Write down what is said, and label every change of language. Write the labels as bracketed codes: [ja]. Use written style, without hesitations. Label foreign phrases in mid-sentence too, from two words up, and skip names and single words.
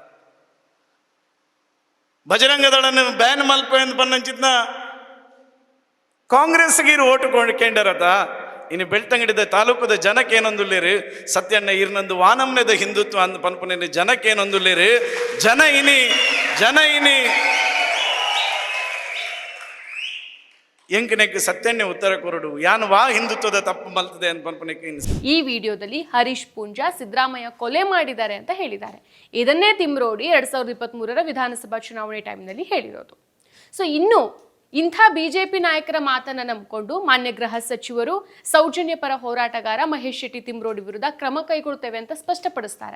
[tcy] ಬಜರಂಗ ದಳನ ಬ್ಯಾನ್ ಮಲ್ಪ ಎಂದು ಪನ್ನಂಚಿತ್ನ ಕಾಂಗ್ರೆಸ್ಗೆ ಇರು ಓಟು ಕೇಂದ್ರತ ಇನ್ನು ಬೆಳ್ತಂಗಡಿದ ತಾಲೂಕದ ಜನಕ್ಕೆ ಏನೊಂದುಲ್ಲೇರು ಸತ್ಯಣ್ಣ ಇರ್ನಂದು ವಾನಮ್ನೆದ ಹಿಂದುತ್ವ ಅಂದ ಪನ್ಪುನ ಜನಕ್ಕೆ ಏನೊಂದುಲ್ಲೇರು ಜನ ಇನಿ ಎಂಕನೆಕ್ಕೆ ಸತ್ಯಣ್ಣೆ ಉತ್ತರ ಕೊರಡು ಯಾನು ವಾ ಹಿಂದುತ್ವದ ತಪ್ಪು ಮಲ್ತದೆ ಅಂತ ಪನ್ಪುನಕ್ಕೆ. [kn] ಈ ವಿಡಿಯೋದಲ್ಲಿ ಹರೀಶ್ ಪೂಂಜಾ ಸಿದ್ದರಾಮಯ್ಯ ಕೊಲೆ ಮಾಡಿದ್ದಾರೆ ಅಂತ ಹೇಳಿದ್ದಾರೆ. ಇದನ್ನೇ ತಿಮ್ರೋಡಿ 2023ರ ವಿಧಾನಸಭಾ ಚುನಾವಣೆ ಟೈಮ್ನಲ್ಲಿ ಹೇಳಿರೋದು. ಸೊ ಇನ್ನು ಇಂಥ ಬಿಜೆಪಿ ನಾಯಕರ ಮಾತನ್ನ ನಂಬಿಕೊಂಡು ಮಾನ್ಯ ಗೃಹ ಸಚಿವರು ಸೌಜನ್ಯ ಪರ ಹೋರಾಟಗಾರ ಮಹೇಶ್ ಶೆಟ್ಟಿ ತಿಮ್ರೋಡಿ ವಿರುದ್ಧ ಕ್ರಮ ಕೈಗೊಳ್ತೇವೆ ಅಂತ ಸ್ಪಷ್ಟಪಡಿಸ್ತಾರೆ.